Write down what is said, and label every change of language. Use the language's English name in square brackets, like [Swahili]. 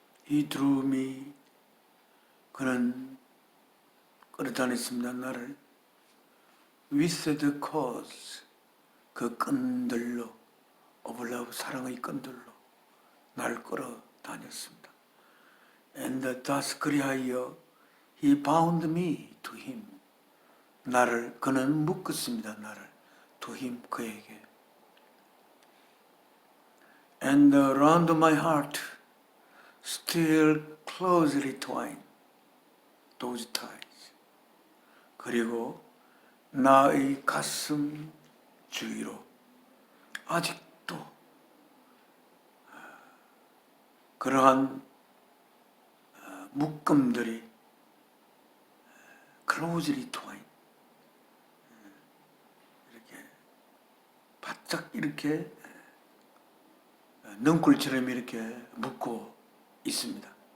[English] He drew me. [Korean] 그는 끌어다녔습니다. 나를 [English] with the cause, [Korean] 그 끈들로, [English] of love, [Korean] 사랑의 끈들로 나를 끌어다녔습니다. [English] And thus [Korean] 그리하여 [English] he bound me to him. [Korean] 그는 묶었습니다. 나를 [English] to him, [Korean] 그에게. [English] And around my heart still closely twine those ties. [Korean] 그리고 나의 가슴 주위로 아직도 그러한 묶음들이 [English] closely twine, [Korean] 이렇게 바짝 이렇게 능굴처럼 이렇게 묶고 있습니다.